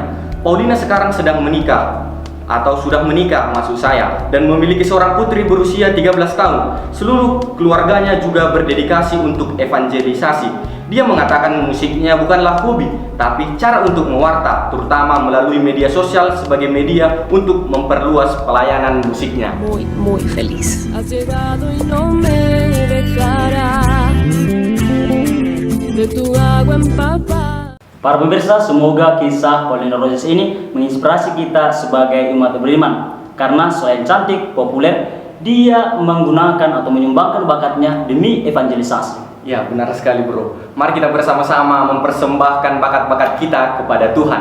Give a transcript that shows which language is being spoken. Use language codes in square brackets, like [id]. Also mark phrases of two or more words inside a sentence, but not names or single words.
[id] Paulina sekarang sedang menikah, atau sudah menikah maksud saya, dan memiliki seorang putri berusia 13 tahun. Seluruh keluarganya juga berdedikasi untuk evangelisasi. Dia mengatakan musiknya bukanlah hobi, tapi cara untuk mewarta, terutama melalui media sosial sebagai media untuk memperluas pelayanan musiknya. [es] Muy feliz. Has llegado y no me dejarás de tu agua empapar. [id] Para pemirsa, semoga kisah Paulina Rojas ini menginspirasi kita sebagai umat beriman. Karena selain cantik, populer, dia menggunakan atau menyumbangkan bakatnya demi evangelisasi. Ya, benar sekali bro. Mari kita bersama-sama mempersembahkan bakat-bakat kita kepada Tuhan.